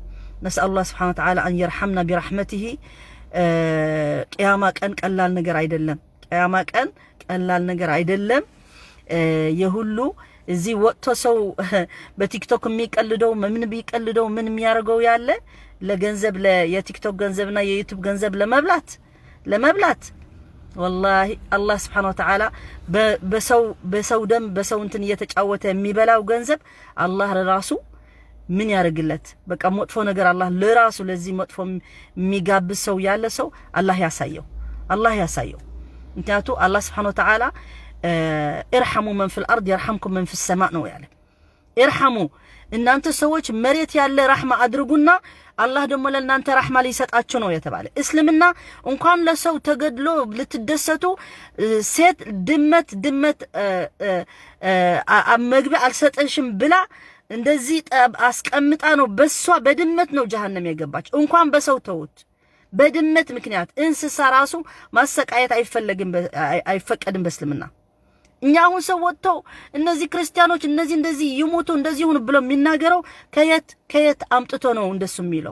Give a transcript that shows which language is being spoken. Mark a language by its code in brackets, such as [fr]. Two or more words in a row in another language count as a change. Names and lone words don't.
[ar] نسأل الله سبحانه وتعالى أن يرحمنا برحمته [am] ቂያማ ቀን ቀላል ነገር አይደለም። ቂያማ ቀን ቀላል ነገር አይደለም። የሁሉ እዚህ ወጥቶ ሰው በቲክቶክ የሚቀልደው ምን ቢቀልደው ምን የሚያርገው ያለ ለገንዘብ ለየቲክቶክ ገንዘብና የዩቲዩብ ገንዘብ ለመብላት [ar] والله الله سبحانه وتعالى [am] በሰው ደም በሰው እንትን እየተጫወተ የሚበላው ገንዘብ አላህ ለራሱ ምን ያርግለት? በቃ መጥፎ ነገር አላህ ለራሱ ለዚህ መጥፎ የሚጋብዝ ሰው ያለ ሰው አላህ ያሳየው። ምክንያቱ አላህ [ar] سبحانه وتعالى ارحموا من في الارض يرحمكم من في السماء [am] ነው ያለ። ارحموا እናንተ ሰዎች መሬት ያለ ረህማ አድርጉና አላህ ደግሞ ለእናንተ ረህማ ሊሰጣችሁ ነው የተባለ። እስልምና እንኳን ለሰው ተገድሎ ልትደሰቱ ሴት ድመት መግቢያ አልሰጠሽም ብላ እንደዚህ አስቀምጣ ነው በሷ በድመት ነው ጀሃነም የገባች። እንኳን በሰው ተውት በድመት ምክንያት እንስሳ ራሱ ማሰቃየት አይፈቀድም በእስልምና። እኛ አሁን ሰው ወጥተው እነዚህ ክርስቲያኖች እንደዚህ ይሞቱ እንደዚህ ሆነ ብለው የሚናገረው ከየት አምጥቶ ነው እንደሱ የሚለው?